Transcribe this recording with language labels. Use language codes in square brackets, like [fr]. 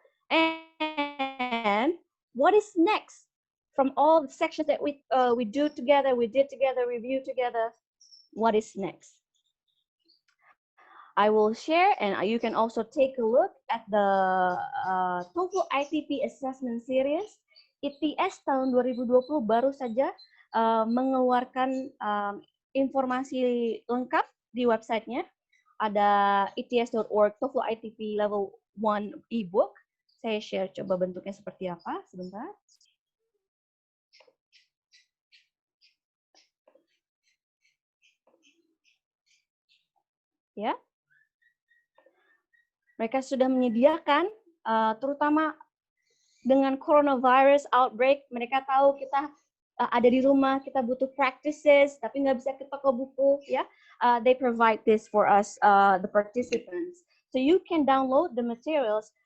[en] And what is next from all the sections that we did together, review together? What is next? I will share, and you can also take a look at the TOEFL ITP Assessment Series. [id] ITS tahun 2020 baru saja mengeluarkan informasi lengkap di websitenya. Ada its.org TOEFL ITP Level 1 ebook. Saya share coba bentuknya seperti apa, sebentar. Ya. Mereka sudah menyediakan, terutama dengan coronavirus outbreak, mereka tahu kita ada di rumah, kita butuh practices, tapi nggak bisa ke toko buku, ya. [en] They provide this for us, the participants. So you can download the materials.